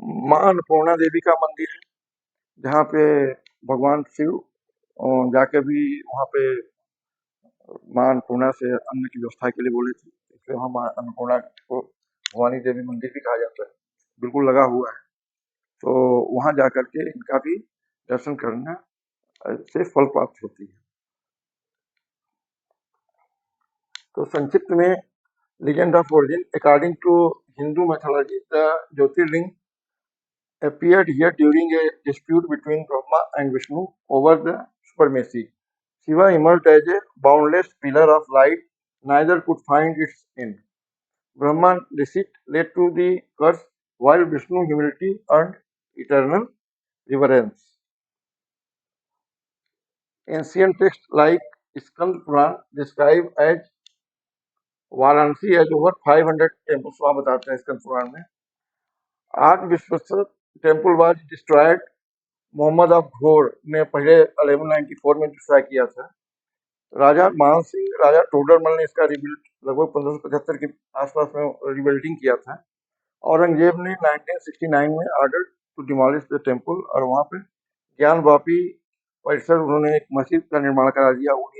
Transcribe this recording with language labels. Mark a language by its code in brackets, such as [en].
[hi] माँ अन्नपूर्णा देवी का मंदिर है, जहाँ पे भगवान शिव जाकर भी वहाँ पे माँ अन्नपूर्णा से अन्न की व्यवस्था के लिए बोले थे, इसलिए वहाँ माँ अन्नपूर्णा को भवानी देवी मंदिर भी कहा जाता है, बिल्कुल लगा हुआ है। तो वहाँ जाकर के इनका भी दर्शन करना से फल प्राप्त होती है। तो संक्षिप्त में [en] legend of origin, according to Hindu mythology, the Jyotirling appeared here during a dispute between Brahma and Vishnu over the supremacy. Shiva emerged as a boundless pillar of light, neither could find its end. Brahma's deceit led to the curse, while Vishnu's humility earned eternal reverence. Ancient texts like Skand Puran describe as Varanasi as over 500 temples, [hi] वहाँ बताते हैं स्कंद पुराण में। आज विश्वस्त temple was destroyed, Mohammad of घोर ने पहले 1194 में डिस्ट्रॉय किया था। राजा मान सिंह, राजा टोडरमल ने इसका रिबिल्ड लगभग 1575 के आसपास में रिबिल्डिंग किया था। औरंगजेब ने 1969 में order to demolish the temple और वहाँ पे ज्ञान वापी परिसर उन्होंने एक मस्जिद का निर्माण करा दिया।